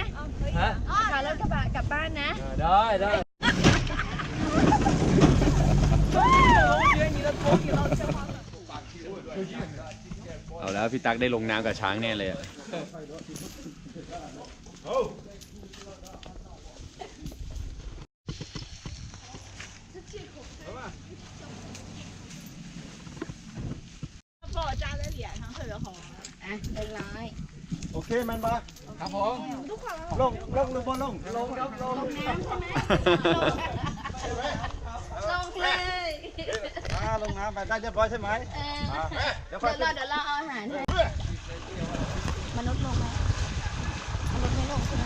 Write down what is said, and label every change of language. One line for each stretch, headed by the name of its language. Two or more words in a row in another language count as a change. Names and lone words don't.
Thai: ฮะ ขอรถกระบะกลับบ้านนะ ได้ เอาแล้วพี่ตั๊กได้ลงน้ำกับช้างแน่เลยอะ
Chinese: 把我扎在脸上特别好玩。
Thai: เป็นไร โอเคมันปะ ครับผม ลงหรือบ่ลง ลงครับลง น้ำใช่ไหมลงเลย ลงน้ำไปได้เรียบร้อยใช่ไหม เดี๋ยวเราเอาอาหารให้มนุษย์ลงไหมมนุษย์ไม่ลงใช่ไหม